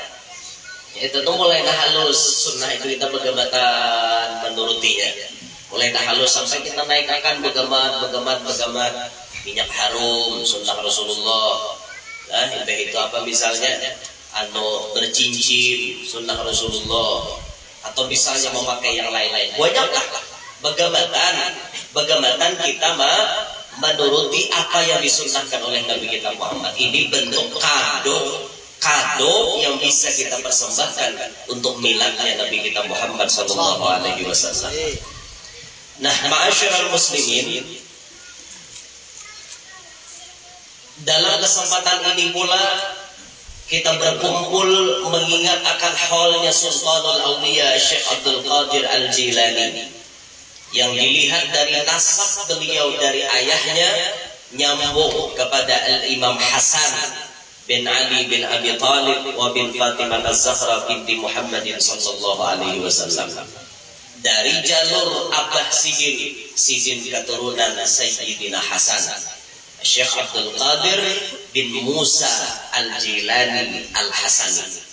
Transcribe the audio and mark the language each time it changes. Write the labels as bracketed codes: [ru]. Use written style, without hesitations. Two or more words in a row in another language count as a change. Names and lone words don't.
[id] Itu tuh mulai dah halus sunnah itu kita begamatan menurutinya. Mulai dah halus sampai kita naikkan begamat minyak harum sunnah Rasulullah. Nah, itu apa misalnya bercincin sunnah Rasulullah, atau misalnya memakai yang lain-lain. Banyaklah begamatan kita menuruti apa yang disunnahkan oleh Nabi kita Muhammad. Ini bentuk kado yang bisa kita persembahkan untuk miladnya Nabi kita Muhammad [ar] صلى الله عليه وسلم. [id] Nah, [ar] معاشر المسلمين, [id] dalam kesempatan ini pula kita berkumpul mengingat akan haulnya Sultanul Auliya Syekh Abdul Qadir Al-Jilani, yang dilihat dari nasab beliau dari ayahnya nyambung kepada Al-Imam Hasan bin Ali bin Abi Thalib wa bin Fatimah Az-Zahra binti Muhammadin [ar] صلى الله عليه وسلم. [id] Dari jalur Abah Sidin keturunan Sayyidina Hasan, Syekh Abdul Qadir bin Musa Al-Jilani Al-Hasani.